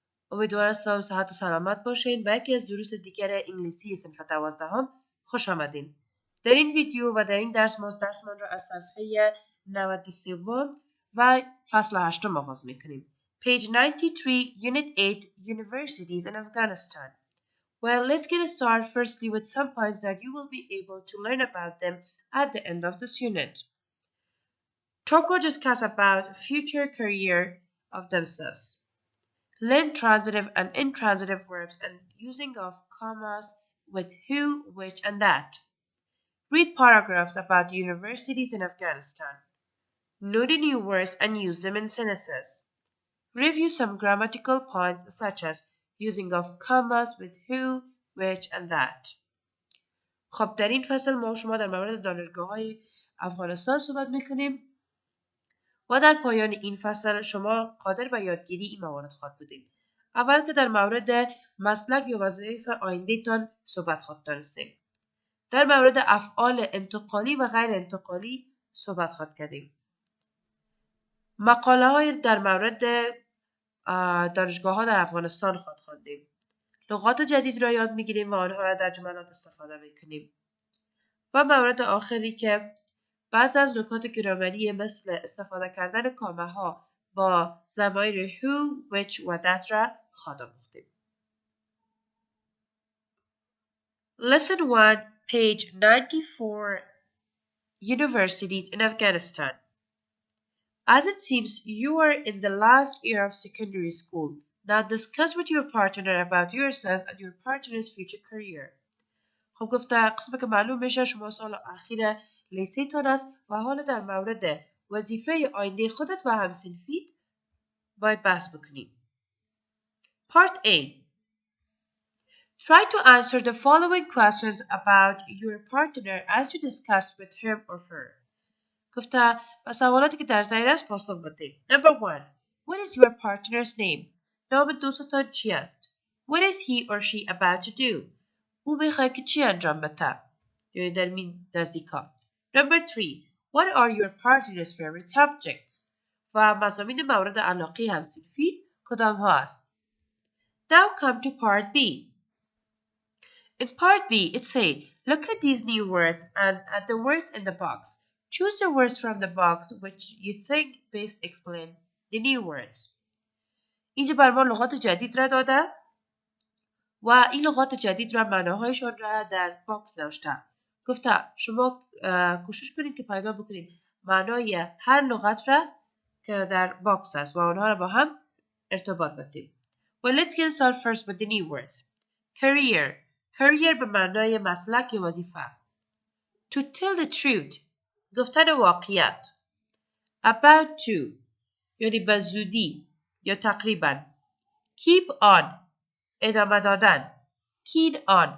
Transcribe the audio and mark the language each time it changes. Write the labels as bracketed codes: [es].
[fa] امیدوارم صحت و سلامت باشین. به یکی از دروس دیگر انگلیسی صنف 12 خوش آمدین. در این ویدیو و در این درسمان را از صفحه 93 و فصل 8 آغاز میکنیم. [en] Page 93, Unit 8, Universities in Afghanistan. Well, let's get started firstly with some points that you will be able to learn about them at the end of this unit. Talk or discuss about future career of themselves. Learn transitive and intransitive verbs and using of commas with who, which, and that. Read paragraphs about universities in Afghanistan. Know the new words and use them in sentences. Review some grammatical points such as using of commas with who, which, and that. [fa] خب در این فصل ما شما در مورد دانشگاه‌های افغانستان صحبت می‌کنیم و در پایان این فصل شما قادر به یادگیری این موارد خواهد بودید. اول که در مورد مسلک یا وظایف آینده‌تان صحبت خواهد دانستیم. در مورد افعال انتقالی و غیر انتقالی صحبت خواهد کردیم. مقاله های در مورد دانشگاه ها در افغانستان خواهد خواندیم. لغات جدید را یاد میگیریم و آنها را در جملات استفاده میکنیم. و مورد آخری که بعض از نکات گرامری مثل استفاده کردن کامه ها با ضمایر who, which و that را خواهد آموختیم. [en] Lesson 1, page 94, Universities in Afghanistan. As it seems you are in the last year of secondary school, now discuss with your partner about yourself and your partner's future career. [fa] خب گفته قسمت که معلوم میشه شما سال اخیر لیسه تان است و حالا در مورد وظیفه آینده خودت و همسنفیت باید بحث بکنیم. [en] Part A. Try to answer the following questions about your partner as you discuss with him or her. [fa] گفته و سوالاتی که در ذهن است پاسخ بدید. [en] Number 1. What is your partner's name? [fa] نام دوستتان چی است؟ [en] What is he or she about to do? [fa] او میخواد که چی انجام بده؟ یعنی در این نزدیکا. [en] Number 3. What are your partner's favorite subjects? [fa] و مضامین مورد علاقه همسنفی کدام ها است؟ [en] Now come to part B. In part B, it says, look at these new words and at the words in the box. Choose the words from the box which you think best explain the new words. [fa] اینجا بر ما لغات جدید را داده و این لغات جدید را معناهایشان را در باکس نوشته. گفته شما کوشش کنید که پیدا بکنید معنای هر لغت را که در باکس است و آنها را با هم ارتباط بدید. [en] Well, let's get started first with the new words. Career. [fa] Career به معنای مسلک یا وظیفه. [en] To tell the truth. [fa] گفتن واقعیت. [en] About to. [fa] یعنی به زودی یا تقریبا. [en] Keep on. [fa] ادامه دادن. [en] Keen on.